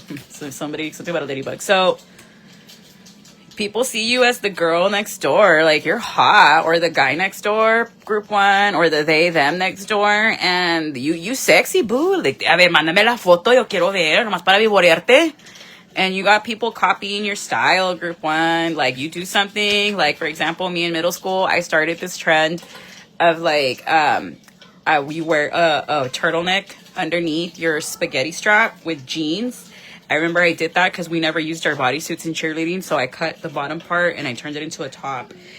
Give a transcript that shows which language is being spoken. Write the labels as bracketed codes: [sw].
[en] So something about a ladybug. So people see you as the girl next door, like you're hot, or the guy next door, group one, or the they, them next door, and you sexy, boo. [es] Like, a ver, mándame la foto, yo quiero ver, nomás para vivorearte. [en] And you got people copying your style, group one. Like, you do something, like, for example, me in middle school, I started this trend of, like, you wear a turtleneck underneath your spaghetti strap with jeans. I remember I did that because we never used our bodysuits in cheerleading, so I cut the bottom part and I turned it into a top.